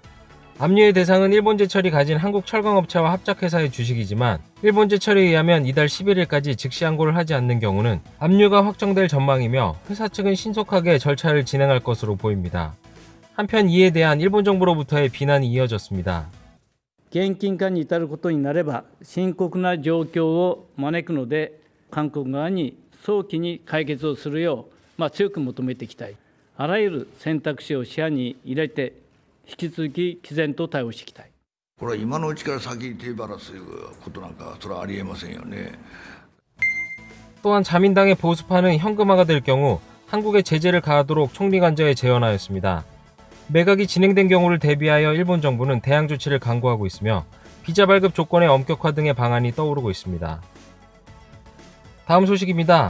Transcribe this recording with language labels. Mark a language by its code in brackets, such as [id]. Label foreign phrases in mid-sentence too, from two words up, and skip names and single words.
[ko] 압류의 대상은 일본제철이 가진 한국철강업체와 합작회사의 주식이지만 일본제철에 의하면 이달 11일까지 즉시 항고를 하지 않는 경우는 압류가 확정될 전망이며 회사 측은 신속하게 절차를 진행할 것으로 보입니다. 한편 이에 대한 일본 정부로부터의 비난이 이어졌습니다. [ja] 現金化に至ることになれば深刻な状況を招くので韓国側に早期に解決をするよう、強く求めていきたい。あらゆる選択肢を視野に入れて引き続き毅然と対応していきたい。これは今のうちから先手放すことなんかそれはありえませんよね。 [ko] 또한 자민당의 보수파는 현금화가 될 경우 한국에 제재를 가하도록 총리 관저에 제언하였습니다. 매각이 진행된 경우를 대비하여 일본 정부는 대항 조치를 강구하고 있으며 비자 발급 조건의 엄격화 등의 방안이 떠오르고 있습니다. 다음 소식입니다.